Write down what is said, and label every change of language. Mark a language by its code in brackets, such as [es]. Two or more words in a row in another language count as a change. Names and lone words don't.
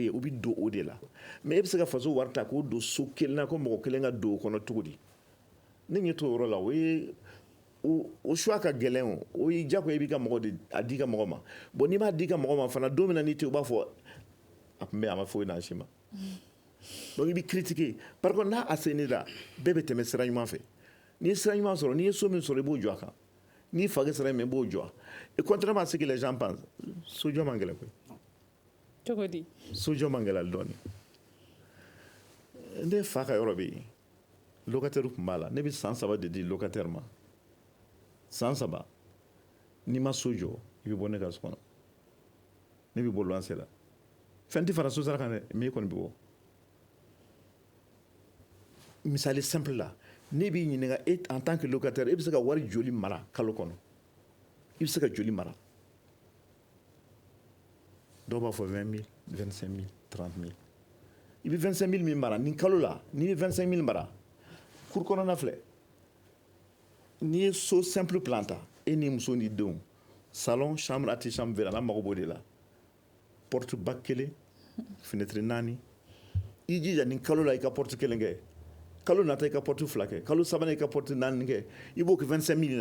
[bm] ye o bɛ don o de la mais e bɛ se ka faso wari ta k'o don so kelen na ko mɔgɔ kelen ka don o kɔnɔ cogo di ne ɲɛ t'o yɔrɔ la o ye o choix ka gɛlɛn o ye diyagoya i b'i ka mɔgɔ de a di ka mɔgɔ ma bon n'i b'a di ka mɔgɔ ma fana don min na n'i tɛ u b'a fɔ a tun bɛ a ma foyi n'a si ma donc i bɛ critiquer [fr] par contre [bm] n'a assaini la bɛɛ bɛ tɛmɛ sira ɲuman fɛ n'i ye sira ɲuman sɔrɔ n'i ye so min sɔrɔ i b'o jɔ a kan Ni fa sera mais b'o jɔ [fr] et contrairement à ce que les gens pensent [bm] sojɔ man gɛlɛn koyi cogo di sojɔ man gɛlɛn dɔɔni ne fa ka yɔrɔ bɛ yen locataire tun b'a la ne bɛ san 3 de di locataire ma san 3 n'i ma so jɔ i bɛ bɔ ne ka so kɔnɔ ne bɛ bɔ luwanse la fɛn tɛ fara so sara kan dɛ mais i kɔni bɛ bɔ misali simple la ne b'i ɲininka e [fr] en tant que locataire [bm] e bɛ se ka wari joli mara kalo kɔnɔ i bɛ se ka joli mara dɔw b'a fɔ 20 000 25 000 30 000 i bɛ 25 000 min mara nin kalo la n'i bɛ 25 000 mara cour kɔnɔna filɛ n'i ye so [fr] simple plan [bm] ta e ni muso ni denw [fr] salon chambre antichambre verre [bm] n'a mago b'o de la porte ba 1 fenêtre 4 i jija nin kalo la i ka porte 1 kɛ kalo nata i ka porte 2 kɛ kalo sabanan i ka porte 4 kɛ i b'o kɛ 25 000